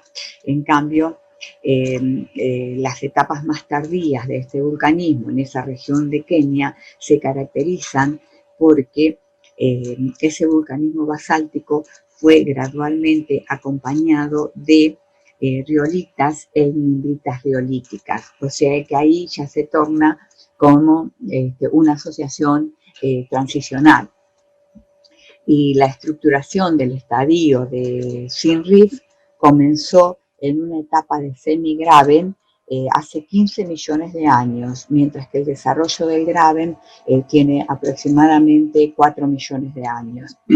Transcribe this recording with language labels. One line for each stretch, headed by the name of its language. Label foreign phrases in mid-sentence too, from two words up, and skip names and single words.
Spanish: En cambio, las etapas más tardías de este vulcanismo en esa región de Kenia se caracterizan porque ese vulcanismo basáltico fue gradualmente acompañado de riolitas e nimbritas riolíticas, o sea que ahí ya se torna como una asociación transicional. Y la estructuración del estadio de Siem Reap comenzó en una etapa de semigraben hace 15 millones de años, mientras que el desarrollo del graben tiene aproximadamente 4 millones de años.